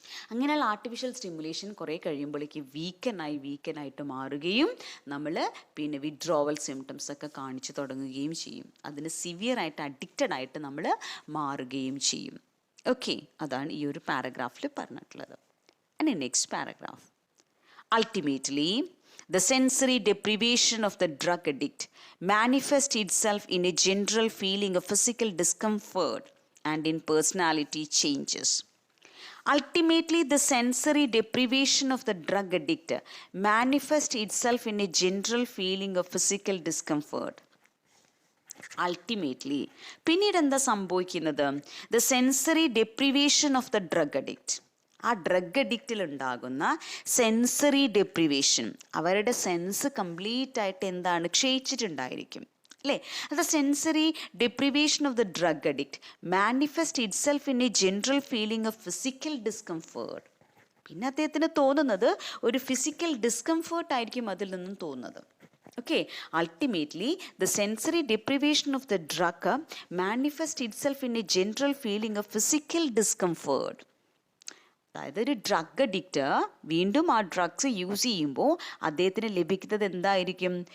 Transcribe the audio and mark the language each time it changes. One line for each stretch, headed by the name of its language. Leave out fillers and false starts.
Malayalam: അങ്ങനെയുള്ള artificial stimulation കുറേ കഴിയുമ്പോഴേക്ക് വീക്കനായിട്ട് മാറുകയും നമ്മൾ പിന്നെ വിഡ്രോവൽ സിംറ്റംസ് ഒക്കെ കാണിച്ചു തുടങ്ങുകയും ചെയ്യും. അതിന് സിവിയറായിട്ട് അഡിക്റ്റഡ് ആയിട്ട് നമ്മൾ മാറുകയും ചെയ്യും. ഓക്കെ, അതാണ് ഈ ഒരു പാരഗ്രാഫിൽ പറഞ്ഞിട്ടുള്ളത്.
English: And next paragraph. Ultimately, the sensory deprivation of the drug addict manifests itself in a general feeling of physical discomfort and in personality changes. Ultimately, the sensory deprivation of the drug addict manifests itself in a general feeling of physical discomfort.
Malayalam: Ultimately, പിന്നീട് എന്താ സംഭവിക്കുന്നത്?
English: The sensory deprivation of the drug addict,
Malayalam: ആ drug അഡിക്റ്റിൽ ഉണ്ടാകുന്ന sensory ഡെപ്രിവേഷൻ, അവരുടെ sense complete ആയിട്ട് എന്താണ് ക്ഷയിച്ചിട്ടുണ്ടായിരിക്കും അല്ലേ?
English: അത് sensory deprivation of the drug addict manifest itself in a general feeling of physical discomfort.
Malayalam: പിന്നെ അദ്ദേഹത്തിന് തോന്നുന്നത് ഒരു ഫിസിക്കൽ ഡിസ്കംഫേർട്ട് ആയിരിക്കും അതിൽ നിന്നും തോന്നുന്നത്.
English: Okay, ultimately, the sensory deprivation of the drug manifests itself in a general feeling of physical discomfort.
Malayalam: അതായത് ഒരു ഡ്രഗ് അഡിക്റ്റ് വീണ്ടും ആ ഡ്രഗ്സ് യൂസ് ചെയ്യുമ്പോൾ അദ്ദേഹത്തിന് ലഭിക്കുന്നത് എന്തായിരിക്കും?